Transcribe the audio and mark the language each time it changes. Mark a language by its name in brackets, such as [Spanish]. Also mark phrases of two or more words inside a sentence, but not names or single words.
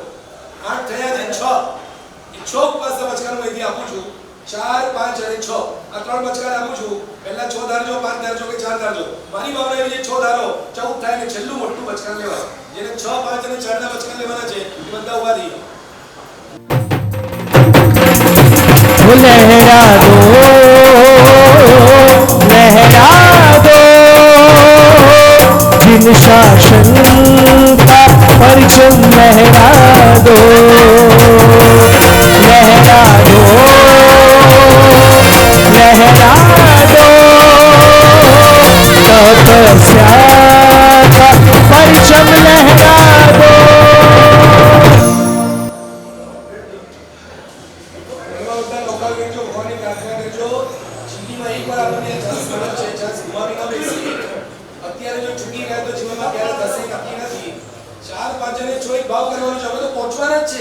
[Gujarati] 8 થયા છે 6 એ 6 ઉપવાસના બચકાન હું અહીંથી આપું છું. 4 5 અને 6 આ 3 બચકાન આપું છું. પહેલા 6 ધારજો 5 ધારજો કે 4 ધારજો. મારી ભાવના એવી છે 6 ધારો 14 થાય ને છેલ્લું મોટું બચકાન લેવા. જેને 6 5 અને 4 ના બચકાન લેવાના છે એ બધા ઉભા થઈ [Hindi] लहरा दो जिन शासन का परचम लहरा दो लहरा दो तपस्या का परचम लहरा दो. [Gujarati] અત્યારે જો ચૂકી ગયા તો જીવનમાં ક્યારે થશે નક્કી નથી. 4 5 અને 6 એક ભાવ કરવાનો છે. હવે તો પહોંચવાના જ છે.